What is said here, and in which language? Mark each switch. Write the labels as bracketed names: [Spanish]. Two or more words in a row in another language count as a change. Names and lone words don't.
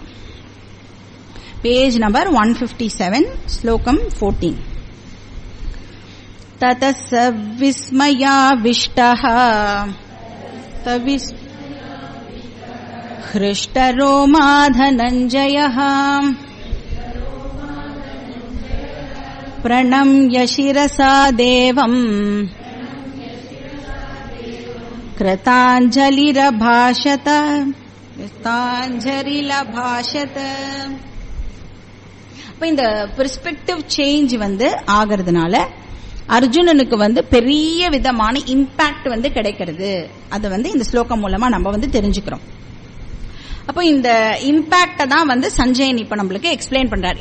[Tamil] பேஜ் நம்பர் 157, ஸ்லோகம் 14. [Sanskrit] ततः विस्मयाविष्टः हृष्टरोमा धनञ्जयः प्रणम्य शिरसा देवम् कृताञ्जलिरभाषत. [Tamil] அப்ப இந்த [English] perspective change [Tamil] வந்து ஆகிறதுனால அர்ஜுனனுக்கு வந்து பெரிய விதமான இம்பாக்ட் வந்து கிடைக்கிறது. அது வந்து இந்த ஸ்லோகம் மூலமா நம்ம வந்து தெரிஞ்சுக்கிறோம். அப்போ இந்த இம்பாக்ட தான் வந்து சஞ்சயன் இப்ப நம்மளுக்கு எக்ஸ்பிளைன் பண்றார்.